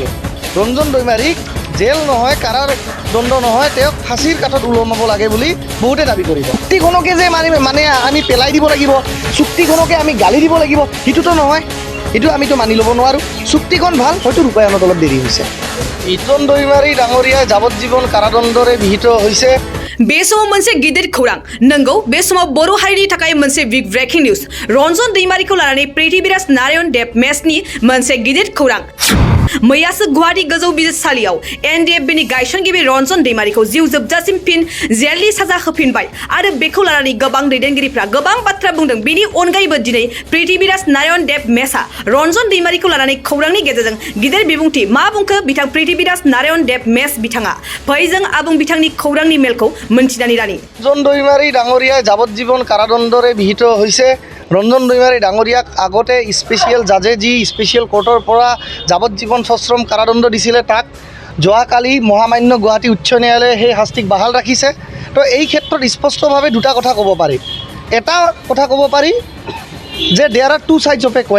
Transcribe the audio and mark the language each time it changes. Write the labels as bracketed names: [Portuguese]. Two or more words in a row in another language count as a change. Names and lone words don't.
[Assamese] ৰঞ্জন দৈমাৰীক জেল নহয়, কাৰাৰ দণ্ড নহয়, তেওঁক ফাঁচীৰ কাঠত ওলমাব লাগে বুলি বহুতে দাবী কৰিব। চুক্তিখনকে যে মানে আমি পেলাই দিব লাগিব, চুক্তিখনকে আমি গালি দিব লাগিব, সেইটোতো নহয়। এইটো আমিতো মানি ল'ব নোৱাৰোঁ। চুক্তিখন ভাল, হয়তো ৰূপায়ণত অলপ দেৰি হৈছে। ৰঞ্জন দৈমাৰী ডাঙৰীয়া যাৱজ্জীৱন কাৰাদণ্ডৰে বিহিত হৈছে। [Bodo] बे समाव मोनसे गिदिर खौरां नंगौ बे समाव बर' हारिनि थाखाय मोनसे [English] big breaking news [Bodo] रन्जन दैमारीखौ लानानै पृथ्वीराज नारायण देव मेसनि मोनसे गिदिर खौरां मैयासो गुवाहाटी गोजौ बिजिरसालियाव एनडिएफबिनि गायसनगिरि रन्जन दैमारीखौ जिउ जोबजासिम फिन जेलनि साजा होफिनबाय आरो बेखौ लानानै गोबां दैदेनगिरिफ्रा गोबां बाथ्रा बुंदों। बेनि अनगायैबो दिनै पृथ्वीराज नारायण देव मेसआ रन्जन दैमारीखौ लानानै खौरांनि गेजेरजों गिदिर बिबुंथि मा बुंखो बिथां पृथ्वीराज नारायण देव मेस बिथाङा फैजों आबुं बिथांनि खौरांनि मेलखौ मोनथिनानै लानि। [Assamese] ৰঞ্জন দৈমাৰী ডাঙৰীয়া যাৱজ্জীৱন কাৰাদণ্ডৰে বিহিত হৈছে। ৰঞ্জন দৈমাৰী ডাঙৰীয়াক আগতে [English] special judgeে [Assamese] যি [English] special courtৰ [Assamese] পৰা যাৱজ্জীৱন সশ্ৰম কাৰাদণ্ড দিছিলে, তাক যোৱাকালি মহামান্য গুৱাহাটী উচ্চ ন্যায়ালয়ে সেই শাস্তিক বাহাল ৰাখিছে। তো এই ক্ষেত্ৰত স্পষ্টভাৱে দুটা কথা ক'ব পাৰি। এটা কথা ক'ব পাৰি যে [English] there are two sides of a coin.